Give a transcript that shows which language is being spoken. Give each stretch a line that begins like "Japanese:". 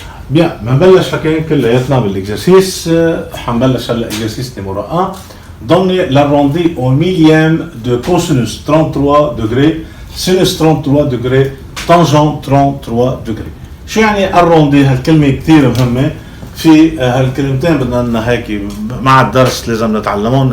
French: Bien,
Arabic: بنبلش لكن كلياتنا بالاكزرسيس. حنبلش هلا اكزرسيس نيميرو 1.
French: Donnez l'arrondi au millième de cosinus 33 degrés, sinus 33 degrés, tangent 33 degrés.
Arabic: شو يعني
French: arrondi؟
Arabic: هالكلمة كتير مهمة. في هالكلمتين بدنا لنا هيك مع الدرس لازم نتعلمهم.